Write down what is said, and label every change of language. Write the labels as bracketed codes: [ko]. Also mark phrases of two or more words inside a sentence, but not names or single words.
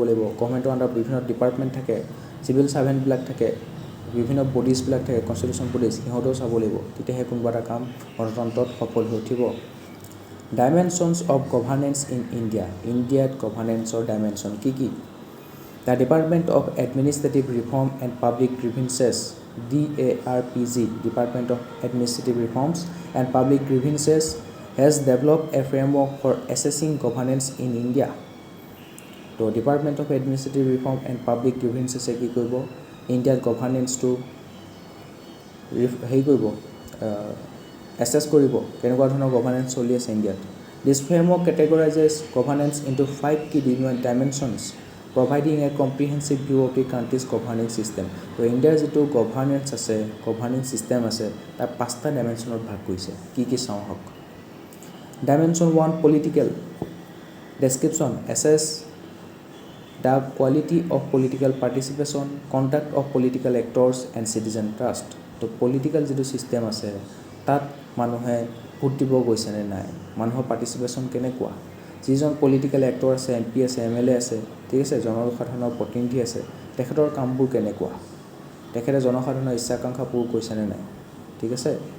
[as] গভৰ্ণমেণ্টৰ আণ্ডাৰত বিভিন্ন ডিপাৰ্টমেণ্ট থাকে, [en] civil servantবিলাক [as] থাকে, বিভিন্ন বডিজবিলাক থাকে, [en] constitution bodies, [as] সিহঁতেও চাব লাগিব, তেতিয়াহে কোনোবা এটা কাম গণতন্ত্ৰত সফল হৈ উঠিব। [en] Dimensions of governance in India. [as] ইণ্ডিয়াত গভাৰ্নেন্সৰ ডাইমেনশ্যন কি কি? [en] The Department of Administrative Reform and Public Grievances, DARPG, Department of Administrative Reforms and Public Grievances has developed a framework for assessing governance in India. [as] তো ডিপাৰ্টমেণ্ট অফ এডমিনিষ্ট্ৰেটিভ ৰিফৰ্ম এণ্ড পাব্লিক গ্ৰিভেন্সেছে কি কৰিব? ইণ্ডিয়াত গভাৰ্নেন্সটো হেৰি কৰিব, এছেছ কৰিব, কেনেকুৱা ধৰণৰ গভাৰ্নেন্স চলি আছে ইণ্ডিয়াত। [en] This framework categorizes governance into 5 key dimensions, Providing a comprehensive view of the country's governing system. [as] তো ইণ্ডিয়াৰ যিটো গভাৰ্নেন্স আছে, [en] governing system [as] আছে, তাক 5টা ডাইমেনশ্যনত ভাগ কৰিছে। কি কি চাওঁ হওক। [en] Dimension 1, political. Description: assess the quality of political participation, conduct of political actors and citizen trust. [as] তো পলিটিকেল যিটো ছিষ্টেম আছে, তাত মানুহে ভোট দিব গৈছেনে নাই, মানুহৰ পাৰ্টিচিপেশ্যন কেনেকুৱা, যিজন [en] political actor [as] আছে, MP আছে, MLA আছে, ঠিক আছে, জনসাধাৰণৰ প্ৰতিনিধি আছে, তেখেতৰ কামবোৰ কেনেকুৱা, তেখেতে জনসাধাৰণৰ ইচ্ছাকাংক্ষা পূৰ কৰিছেনে নাই, ঠিক আছে।